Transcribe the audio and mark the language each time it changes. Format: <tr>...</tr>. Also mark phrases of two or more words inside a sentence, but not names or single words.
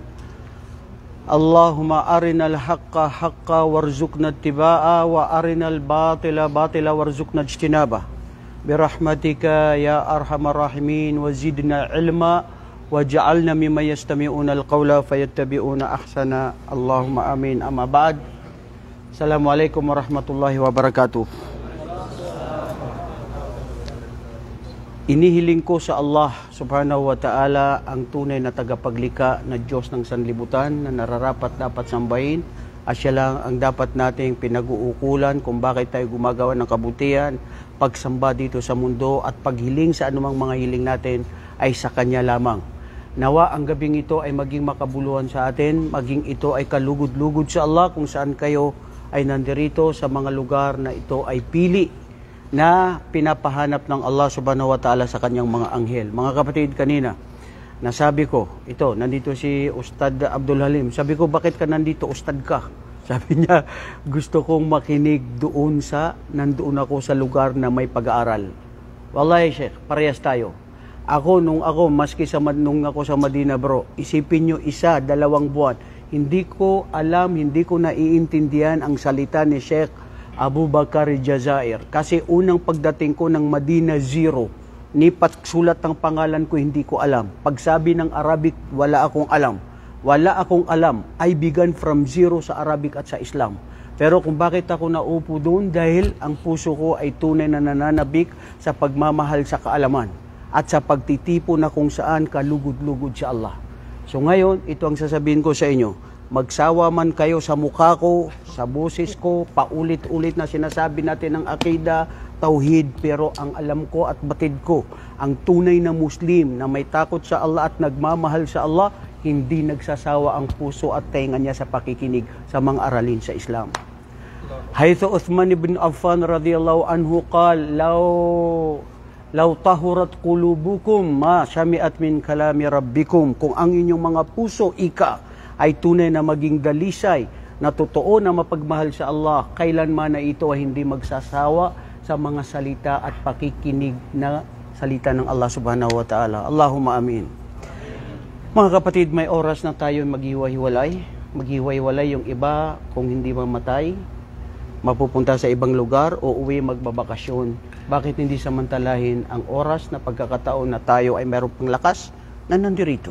<ar>اللهم أرنا الحق حقا وارزقنا اتباعه وأرنا الباطل باطلا وارزقنا اجتنابه برحمتك يا أرحم الراحمين وزدنا علما وجعلنا ممن يستمعون القول فيتبعون أحسن اللهم آمين. أما بعد, السلام عليكم ورحمة الله وبركاته.</ar> <tl>Inihiling ko sa Allah</tl> <ar>سبحانه وتعالى,</ar> <tl>ang tunay na tagapaglika na Diyos ng sanlibutan na nararapat dapat sambahin, at siya lang ang dapat nating pinag-uukulan kung bakit tayo gumagawa ng kabutihan, pagsamba dito sa mundo at paghiling sa anumang mga hiling natin ay sa Kanya lamang. Nawa ang gabing ito ay maging makabuluhan sa atin, maging ito ay kalugod-lugod sa Allah kung saan kayo ay nandirito sa mga lugar na ito ay pili na pinapahanap ng Allah</tl> <ar>سبحانه وتعالى</ar> <tl>sa kanyang mga anghel. Mga kapatid, kanina nasabi ko, ito, nandito si Ustad Abdul Halim. Sabi ko, bakit ka nandito, Ustad ka? Sabi niya, gusto kong makinig doon nandoon ako sa lugar na may pag-aaral.</tl> <ar>والله، شيخ,</ar> <tl>parehas tayo. Nung ako sa Madina, bro, isipin nyo, 1-2 buwan, hindi ko alam, hindi ko naiintindihan ang salita ni Sheikh Abu Bakar Jazair. Kasi unang pagdating ko ng Madina, zero. Ni pagsulat ng pangalan ko, hindi ko alam. Pagsabi ng Arabic, wala akong alam. Wala akong alam.</tl> <en>I began from zero</en> <tl>sa Arabic at sa Islam. Pero kung bakit ako naupo doon, dahil ang puso ko ay tunay na nananabik sa pagmamahal sa kaalaman at sa pagtitipo na kung saan kalugod-lugod sa Allah. So ngayon, ito ang sasabihin ko sa inyo. Magsawa man kayo sa mukha ko, sa boses ko, paulit-ulit na sinasabi natin ng akida, tauhid, pero ang alam ko at batid ko, ang tunay na Muslim na may takot sa Allah at nagmamahal sa Allah, hindi nagsasawa ang puso at tainga niya sa pakikinig sa mga aralin sa Islam.</tl> <ar>حيث عثمان بن عفان رضي الله عنه قال لو طهرت قلوبكم ما شبعت من كلام ربكم.</ar> <tl>Kung ang inyong mga puso, ay tunay na maging dalisay, na totoo na mapagmahal sa Allah, kailanman na ito ay hindi magsasawa sa mga salita at pakikinig na salita ng Allah</tl> <ar>سبحانه وتعالى. اللهم آمين.</ar> <tl>Mga kapatid, may oras na tayo maghiwa-hiwalay. Maghiwa-hiwalay yung iba kung hindi mamatay, mapupunta sa ibang lugar o uwi magbabakasyon. Bakit hindi samantalahin ang oras na pagkakataon na tayo ay meron pang lakas na nandirito?</tl>